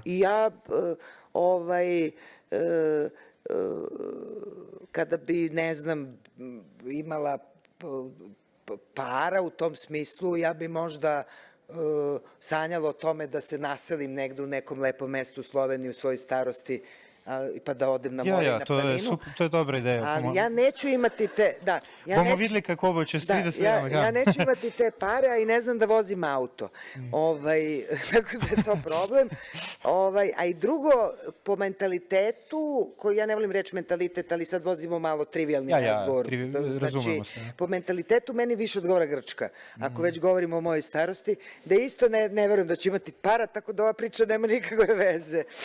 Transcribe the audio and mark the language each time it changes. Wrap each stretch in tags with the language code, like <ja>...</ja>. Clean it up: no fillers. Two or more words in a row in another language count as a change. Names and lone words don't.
<sr>I ja kada bi, ne znam, imala para u tom smislu, ja bi možda sanjala o tome da se naselim negde u nekom lepom mestu u Sloveniji u svojoj starosti pa da odem na more i na planinu. To je dobra ideja. Ali ja neću imati te...</sr> <sl>Bomo videli kako bo čez 30 let.</sl> <sr>Ja neću imati te pare, a i ne znam da vozim auto. Tako da je to problem. A i drugo, po mentalitetu, koji ja ne volim reći mentalitet, ali sad vozimo malo trivialni razgovor. Razumemo se. Po mentalitetu meni više odgovara Grčka. Ako već govorimo o mojoj starosti, da isto ne verujem da će imati para, tako da ova priča nema nikakve veze.</sr>